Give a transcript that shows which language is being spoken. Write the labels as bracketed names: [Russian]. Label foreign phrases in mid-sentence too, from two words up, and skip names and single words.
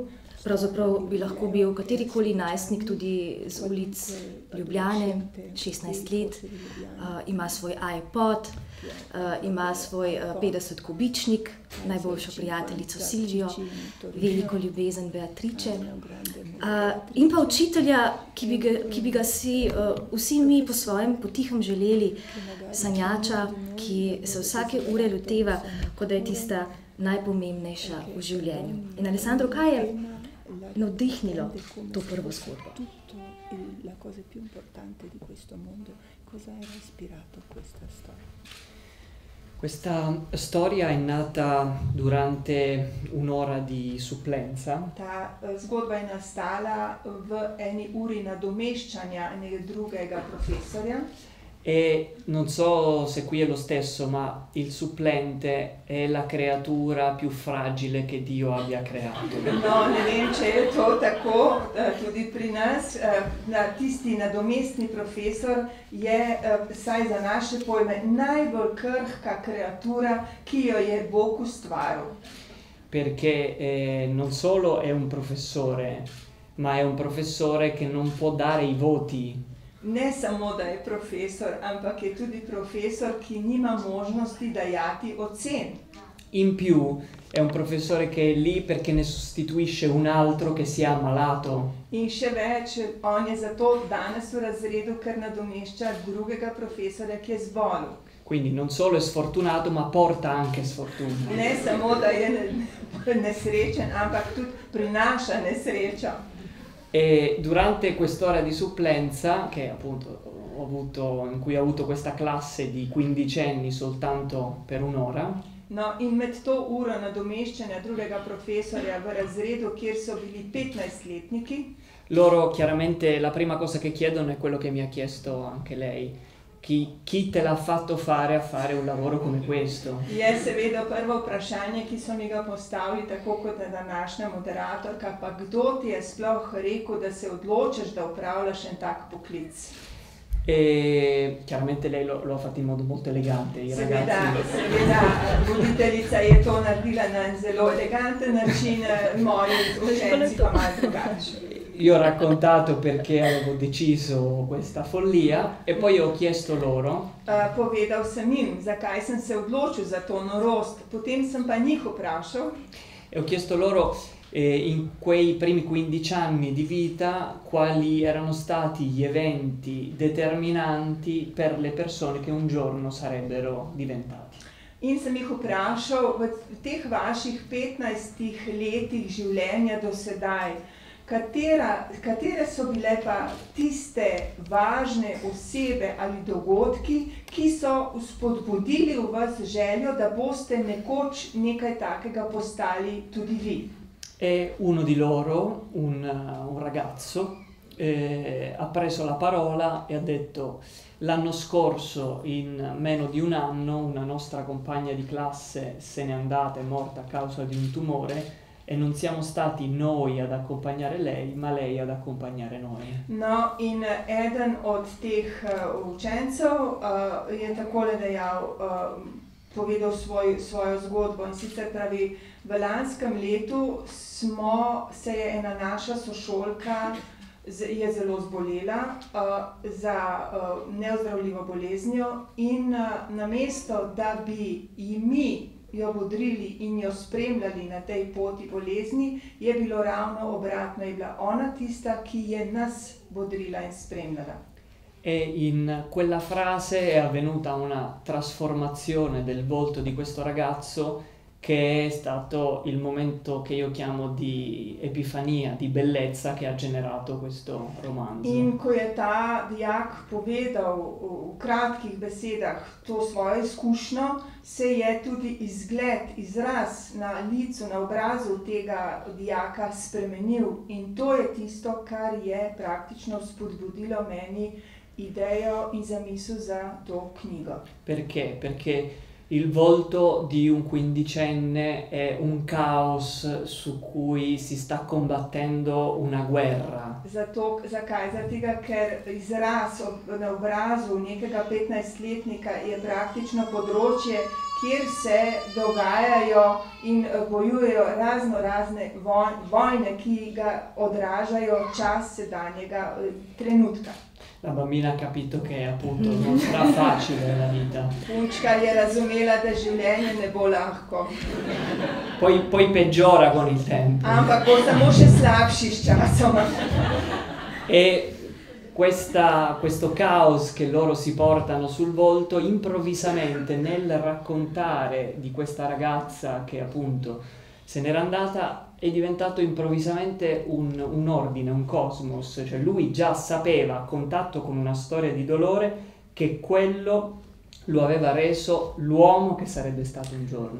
[Slovenian] Pravzaprav bi lahko bil katerikoli najstnik tudi z ulic Ljubljane, 16 let, ima svoj iPod, ima svoj 50-kubičnik, najboljšo prijateljico Silvijo, veliko ljubezen Beatrice in pa učitelja, ki bi ga si vsi mi po svojem potihem želeli, sanjača, ki se vsake ure loteva, kot da je tista najpomembnejša v življenju. In Alessandro, kaj je navdihnilo to prvo zgodbo? [Italian] La cosa più importante di questo mondo, cosa era ispirato questa storia? Questa storia è nata durante un'ora di supplenza. [Slovenian] Ta zgodba je nastala v eni uri nadomeščanja enega drugega profesorja. [Italian] E non so se qui è lo stesso, ma il supplente è la creatura più fragile che Dio abbia creato. [Slovenian] No, ne vem, če je to tako, tudi pri nas, tisti nadomestni profesor je, saj za naše pojme, najbolj krhka kreatura, ki jo je Bog ustvaril. [Italian] Perché non solo è un professore, ma è un professore che non può dare i voti. [Slovenian] Ne samo, da je profesor, ampak je tudi profesor, ki nima možnosti dajati ocen. [Italian] In più è un professore che è lì perché ne sostituisce un altro che si è ammalato. [Slovenian] In še več, on je zato danes v razredu, ker nadomešča drugega profesorja, ki je zbolel. [Italian] Quindi non solo è sfortunato, ma porta anche sfortuna. [Slovenian] Ne samo, da je nesrečen, ampak tudi prinaša nesrečo. [Italian] E durante quest'ora di supplenza, che appunto in cui ho avuto questa classe di quindicenni soltanto per un'ora, [Slovenian] No, in med to uro nadomeščanja drugega profesorja v razredu, kjer so bili 15-letniki, [Italian] loro chiaramente la prima cosa che chiedono è quello che mi ha chiesto anche lei. Chi te l'ha fatto fare a fare un lavoro come questo? [Slovenian] je seveda prvo vprašanje, ki so mi ga postavili, tako kot je današnja moderatorka, pa kdo ti je sploh rekel, da se odločiš, da upravljaš en tak poklic? [Italian] E chiaramente lei lo ha fatto in modo molto elegante, i ragazzi. [Slovenian] Seveda, voditeljica je to naredila na en zelo eleganten način, moji učenci pa malo drugače. [Italian] Io ho raccontato perché avevo deciso questa follia e poi ho chiesto loro [Slovenian] Povedal sem jim, zakaj sem se odločil za to norost, potem sem pa njih vprašal [Italian] e ho chiesto loro in quei primi 15 anni di vita quali erano stati gli eventi determinanti per le persone che un giorno sarebbero diventati. [Slovenian] in sem jih vprašal v teh vaših 15 letih življenja do sedaj, Katere so bile pa tiste važne osebe ali dogodki, ki so spodbudili v vas željo, da boste nekoč nekaj takega postali tudi vi? [Italian] E uno di loro, un ragazzo, ha preso la parola e ha detto: l'anno scorso, in meno di un anno, una nostra compagna di classe se n'è andata, è morta a causa di un tumore, e non siamo stati noi ad accompagnare lei, ma lei ad accompagnare noi. [Slovenian] No, in eden od teh učencev je takole dejal, povedal svojo zgodbo, in sicer pravi: v lanskem letu se je ena naša sošolka je zelo zbolela za neozdravljivo boleznijo, in namesto da bi ji mi jo bodrili in jo spremljali na tej poti bolezni, je bilo ravno obratno, je bila ona tista, ki je nas bodrila in spremljala. [Italian] E in quella frase è avvenuta una trasformazione del volto di questo ragazzo, che è stato il momento che io chiamo di epifania, di bellezza, che ha generato questo romanzo. [Slovenian] In ko je ta dijak povedal v kratkih besedah to svojo izkušnjo, se je tudi izgled, izraz na licu, na obrazu tega dijaka spremenil, in to je tisto, kar je praktično spodbudilo meni idejo in zamisel za to knjigo. [Italian] Perché? Perché il volto di un quindicenne è un caos su cui si sta combattendo una guerra. [Slovenian] Zakaj? Zato, ker izraz na obrazu nekega 15-letnika je praktično področje, kjer se dogajajo in bojujejo razne vojne, ki ga odražajo čas sedanjega trenutka. [Italian] La bambina ha capito che appunto non sarà facile la vita. [Slovenian] Punčka je razumela, da življenje ne bo lahko. [Italian] Poi peggiora con il tempo. [Slovenian] Ampak bo samo še slabši s časom. [Italian] E questo caos che loro si portano sul volto, improvvisamente nel raccontare di questa ragazza che appunto se n'era andata, è diventato improvvisamente un ordine, un cosmos, cioè lui già sapeva, a contatto con una storia di dolore, che quello lo aveva reso l'uomo che sarebbe stato un giorno.